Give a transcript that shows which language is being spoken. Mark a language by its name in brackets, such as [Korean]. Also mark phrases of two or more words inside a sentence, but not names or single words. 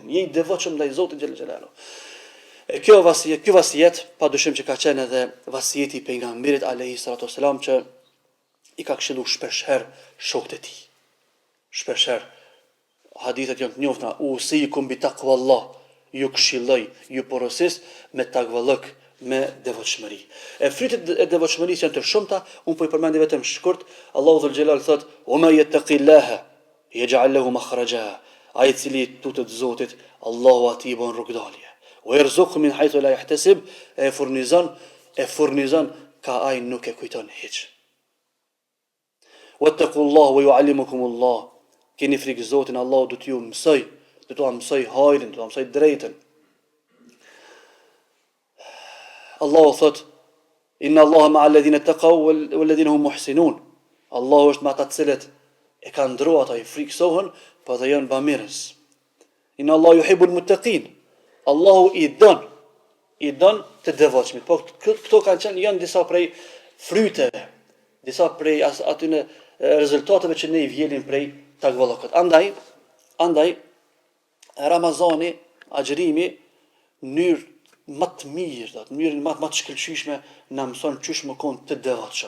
[Albanian] Je i devotshëm ndaj Zotit [Arabic] جل جلاله. [Albanian] Ky vasijet, padyshim që ka qenë edhe vasijeti i pejgamberit [Arabic] عليه السلام [Albanian] që i ka këshilluar shpeshherë shokët e tij. Shpeshherë hadithet janë të njohura, [Arabic] أوصيكم بتقوى الله, [Albanian] ju këshilloj, ju porosis me takvallëk, me devotshmëri. E frytet e devotshmërisë janë të shumta, unë po i përmendi vetëm shkurt. Allahu [Arabic] ذو الجلال [Albanian] thot: [Arabic] "ومن يتق الله يجعل له مخرجا." [Albanian] Ai i cili tutet Zotit, Allahu atij bën rrugdalje. [Arabic] ويرزقه من حيث لا يحتسب, [Albanian] e furnizon ka ai nuk e kujton hiç. [Arabic] واتقوا الله ويعلمكم الله. [Albanian] Keni frikë Zotin, Allahu do t'ju mësoj, do t'u mësoj hajrin, do t'u mësoj drejtën. Allahu thot: [Arabic] "إن الله مع الذين اتقوا والذين هم محسنون." [Albanian] Allahu është me ata të cilët e kanë ndruar ata i friksohen, po dhe janë bamirës. [Arabic] إن الله يحب المتقين. [Albanian] Allahu i don të devotshmit. Po këto kanë qenë janë disa prej fryteve, disa prej atyne rezultateve që ne i vjelin prej takvallokut. Andaj Ramazani, agjërimi, në mënyrë më të mirë, në mënyrë më të shkëlqyeshme na mëson çysh më kon të devotshëm.